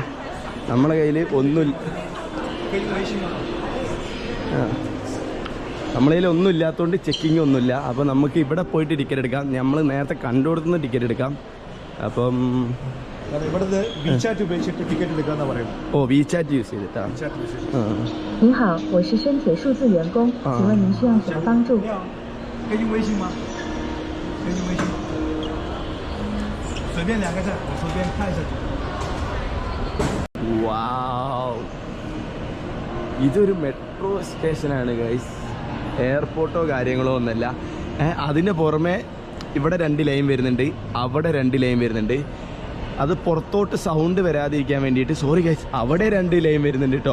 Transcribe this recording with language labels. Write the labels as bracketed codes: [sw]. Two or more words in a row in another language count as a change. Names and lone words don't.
[ml] നമ്മുടെ കയ്യിൽ ഒന്നുമില്ല, നമ്മളെ കയ്യിൽ ഒന്നും ഇല്ലാത്തതുകൊണ്ട് ചെക്കിങ് ഒന്നുമില്ല. അപ്പോൾ നമുക്ക് ഇവിടെ പോയിട്ട് ടിക്കറ്റ് എടുക്കാം. നമ്മൾ നേരത്തെ കണ്ടുകൊടുത്തുന്ന ടിക്കറ്റ് എടുക്കാം. അപ്പം ഇവിടുന്ന് വിചാറ്റ് ഉപയോഗിച്ചിട്ട് ടിക്കറ്റ് എടുക്കാന്നാ പറയുന്നത്. ഓ, വിചാറ്റ് യൂസ് ചെയ്തിട്ടാ. [zh] 您好，我是深铁数字员工，请问您需要什么帮助？可以用微信吗？可以用微信吗？随便2个字，我随便看一下。 [ml] വാവ്, ഇതൊരു മെട്രോ സ്റ്റേഷനാണ് ഗൈസ്. എയർപോർട്ടോ കാര്യങ്ങളോ ഒന്നല്ല. അതിന് പുറമെ ഇവിടെ 2 ലൈൻ വരുന്നുണ്ട്, അവിടെ 2 ലൈൻ വരുന്നുണ്ട്. അത് പുറത്തോട്ട് സൗണ്ട് വരാതിരിക്കാൻ വേണ്ടിയിട്ട്, [en] sorry guys, [ml] അവിടെ 2 ലൈൻ വരുന്നുണ്ട് കേട്ടോ.